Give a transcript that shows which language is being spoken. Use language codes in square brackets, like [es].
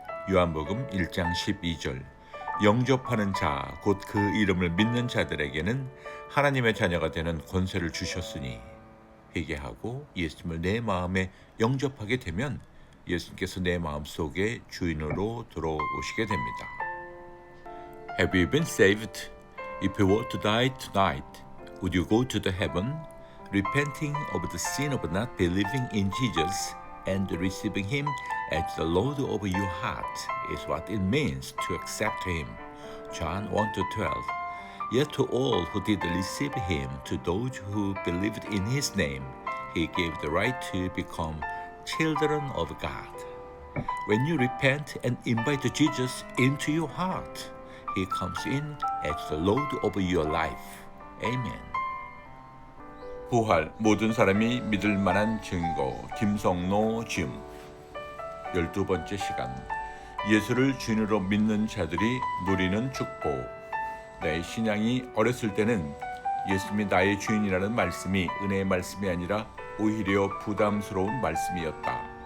[ko] 요한복음 1장 12절, 영접하는 자, 곧 그 이름을 믿는 자들에게는 하나님의 자녀가 되는 권세를 주셨으니, 회개하고 예수님을 내 마음에 영접하게 되면 예수님께서 내 마음속에 주인으로 들어오시게 됩니다. [en] Have you been saved? If you were to die tonight, would you go to the heaven, repenting of the sin of not believing in Jesus and receiving Him as the Lord of your heart is what it means to accept Him. John 1-12. Yet to all who did receive Him, to those who believed in His name, He gave the right to become children of God. When you repent and invite Jesus into your heart, He comes in as the Lord of your life. Amen. [ko] 부활, 모든 사람이 믿을 만한 증거, 김성노 줌. 12번째 시간, 예수를 주인으로 믿는 자들이 누리는 축복. 내 신앙이 어렸을 때는 예수님이 나의 주인이라는 말씀이 은혜의 말씀이 아니라 오히려 부담스러운 말씀이었다.